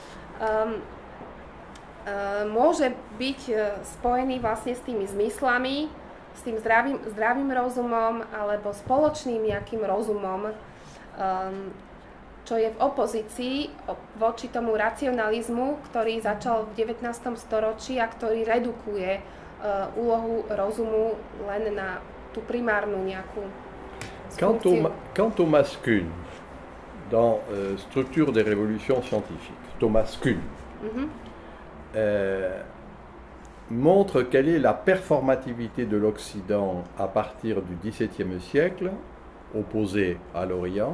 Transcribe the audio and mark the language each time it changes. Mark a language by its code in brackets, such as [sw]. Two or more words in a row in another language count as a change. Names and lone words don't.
[sk] môže byť spojený vlastne s tými zmyslami, s tým zdravým rozumom alebo spoločným nejakým rozumom, čo je v opozícii voči tomu racionalizmu, ktorý začal v 19. storočí a ktorý redukuje úlohu rozumu len na tú primárnu nejakú funkciu. [fr] Quant Thomas Kuhn, dans Structure des révolutions scientifiques, Thomas Kuhn montre quelle est la performativité de l'Occident à partir du XVIIe siècle, opposé à l'Orient.